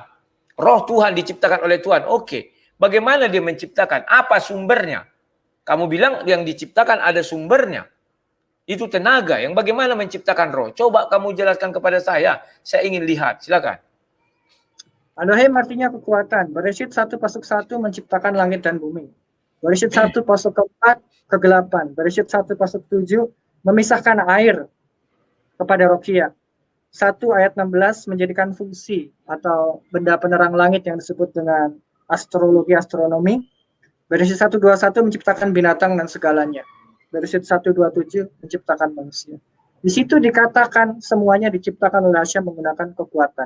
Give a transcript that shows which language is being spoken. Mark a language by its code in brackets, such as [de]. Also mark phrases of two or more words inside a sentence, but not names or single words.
[id] Roh Tuhan diciptakan oleh Tuhan. Oke. Bagaimana dia menciptakan? Apa sumbernya? Kamu bilang yang diciptakan ada sumbernya. Itu tenaga yang bagaimana menciptakan roh. Coba kamu jelaskan kepada saya ingin lihat. Silakan. Elohim artinya kekuatan. Bereshit 1 pasuk 1 menciptakan langit dan bumi. Bereshit 1 pasuk 4 kegelapan. Bereshit 1 pasuk 7 memisahkan air kepada Rokia. 1 ayat 16 menjadikan fungsi atau benda penerang langit yang disebut dengan astrologi astronomi. Bereshit 1:21 menciptakan binatang dan segalanya. Bereshit 1:27 menciptakan manusia. Di situ dikatakan semuanya diciptakan oleh Hashem menggunakan kekuatan.